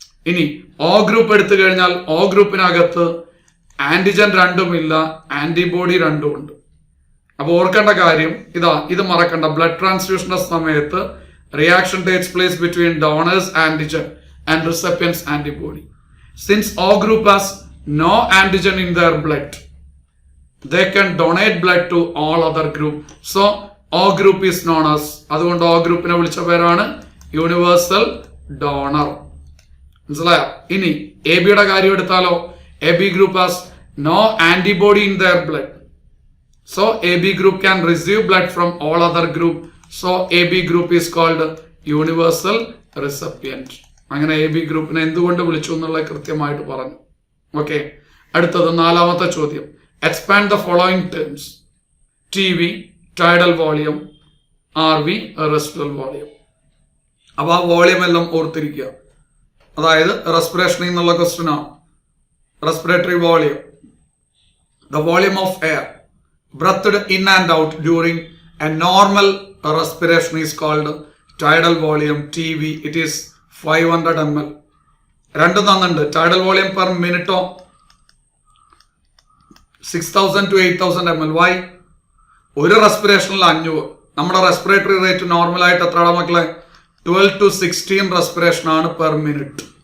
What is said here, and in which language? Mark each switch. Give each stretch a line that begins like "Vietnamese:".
Malayalam: ഇനി O group എടുത്തു കഴിഞ്ഞാൽ ഒ ഗ്രൂപ്പിനകത്ത് ആന്റിജൻ 2ഉം ഇല്ല, ആന്റിബോഡി 2ഉം ഉണ്ട്. അപ്പൊ ഓർക്കേണ്ട കാര്യം ഇതാ, ഇത് മറക്കണ്ട. ബ്ലഡ് ട്രാൻസ്ഫ്യൂഷന്റെ സമയത്ത്
English: Reaction takes place between donors antigen and recipients antibody. Since O group has no antigen in their blood, they can donate blood to all other group. So O group is known as,
Malayalam: അതുകൊണ്ട് O ഗ്രൂപ്പിനെ വിളിച്ച പേരാണ് universal donor. മനസ്സിലായോ? ഇനി A ബിയുടെ കാര്യം എടുത്താലോ,
English: A B group has no antibody in their blood. So AB group can receive blood from all other group. So AB group is called universal recipient.
Malayalam: അങ്ങനെ AB ഗ്രൂപ്പിനെ എന്തുകൊണ്ട് വിളിച്ചു എന്നുള്ളത് കൃത്യമായിട്ട് പറഞ്ഞു. ഓക്കെ, അടുത്തത് 4ാമത്തെ ചോദ്യം.
English: Expand the following terms. TB, tidal volume, RV, residual volume.
Malayalam: അപ്പൊ ആ വോളിയം എല്ലാം ഓർത്തിരിക്കുക. അതായത് റെസ്പിറേഷൻ എന്നുള്ള ക്വസ്റ്റ്യൻ ആണ്.
English: Respiratory volume, the volume of air breathed in and out during a normal respiration is called tidal volume, TV. It is 500 ml.
Malayalam: രണ്ടും തന്നുണ്ട്.
English: Tidal volume per മിനിറ്റോ 6000 to 8000 ml. Why?
Malayalam: ഒരു റെസ്പിറേഷനിൽ 500. നമ്മുടെ respiratory rate normal ആയിട്ട് എത്രയാണ് മക്കളെ? 12 to 16 respiration ആണ് per minute.